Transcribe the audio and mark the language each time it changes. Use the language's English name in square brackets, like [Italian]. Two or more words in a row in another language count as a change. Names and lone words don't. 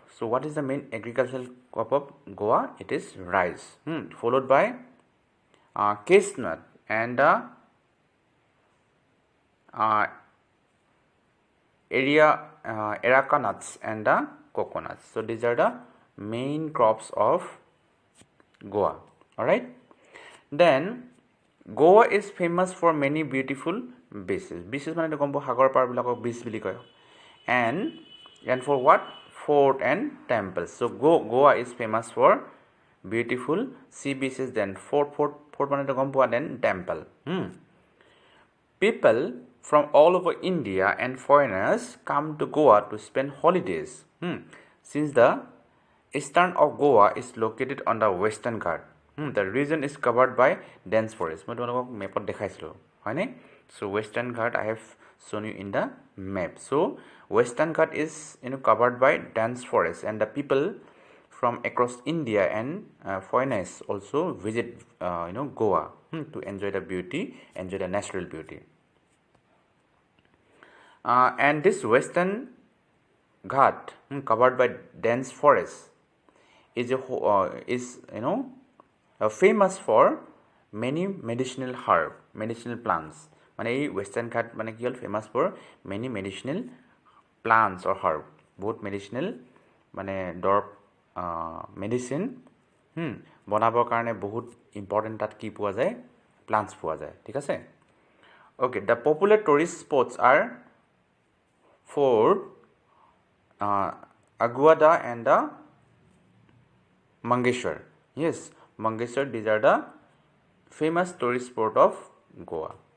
[English] So what is the main agricultural crop of Goa? It is rice, followed by chestnut and areca nuts and the coconuts. So these are the main crops of Goa. Alright. Then Goa is famous for many beautiful beaches. [Assamese] Beaches মানে গম্বো হাগৰ পাৰ বিলাকক beach বিলি কয়. [English] And for what? Fort and temples. So Goa is famous for beautiful sea beaches, then fort [Assamese] মানে গম্বো, [English] then temple. People from all over India and foreigners come to Goa to spend holidays. Since the eastern of Goa is located on the western Ghat. The region is covered by dense forest. [Assamese] মই তোমালোক মেপত দেখাইছিলো। হয়নে? [English] So western Ghat I have shown you in the map. So western Ghat is covered by dense forest, and the people from across India and foreigners also visit Goa to enjoy the beauty, enjoy the natural beauty. And this western Ghat covered by dense forest is famous for many medicinal plants. [Assamese] মানে এই [English] western Ghat [Assamese] মানে কি হল [English] famous for many medicinal plants or herb. [Assamese] বহুত medicinal মানে দৰব মেডিচিন বনাবৰ কাৰণে বহুত ইম্পৰ্টেণ্ট তাত কি পোৱা যায় প্লান্টছ পোৱা যায় ঠিক আছে [English] okay the popular tourist spots are Fort Aguada and the Mangeshwar. Yes, Mangeshwar, these are the famous tourist spot of Goa.